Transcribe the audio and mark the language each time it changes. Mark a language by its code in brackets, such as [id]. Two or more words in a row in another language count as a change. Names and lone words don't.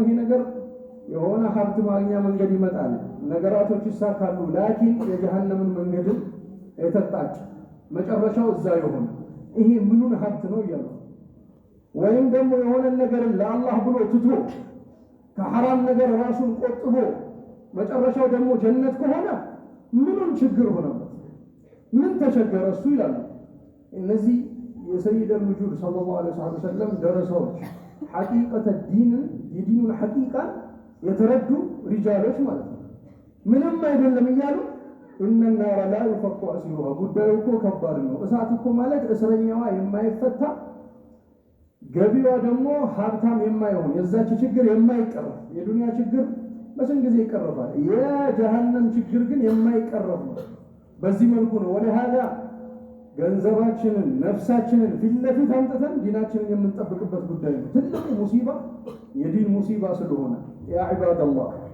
[am] ይሄ ነገር የሆነ ሀብት ማግኛ መንገድ ይመጣል፣ ነገራቶች ይሳካሉ። ላኪን የጀሃነምን መንገድን የተጣጭ መጨረሻው እዛ የሆነ ይሄ ምኑን ሀብት ነው እያሉ ወይም ደግሞ የሆነ ነገርን ለአላህ ብሎ ትቶ ከሐራም ነገር ራሱን ቆጥቦ መጨረሻው ደግሞ ጀነት ከሆነ ችግር ሆነበት። ምን ተቸገረ እሱ ይላሉ እነዚህ የሰይድ [ar] الوجود صلى الله عليه وسلم [am] ደረሰዎች [ar] حقيقة الدين [am] የዲኑን ሐቂቃን የተረዱ ሪጃሎች ማለት ነው። ምንም አይደለም እያሉ [ar] إن النار لا يفك أسيرها [am] ጉዳዩ እኮ ከባድ ነው። እሳት እኮ ማለት እስረኛዋ የማይፈታ ገቢዋ ደግሞ ሀብታም የማይሆን የዛች ችግር የማይቀረፍ የዱንያ ችግር በስንት ጊዜ ይቀርፋል። የጀሃነም ችግር ግን የማይቀረፍ ነው። በዚህ መልኩ ነው ወለሃዳ ገንዘባችንን ነፍሳችንን ፊት ለፊት አምጥተን ዲናችንን የምንጠብቅበት ጉዳይ ነው። ትልቁ ሙሲባ የዲን ሙሲባ ስለሆነ [ar] يا عباد الله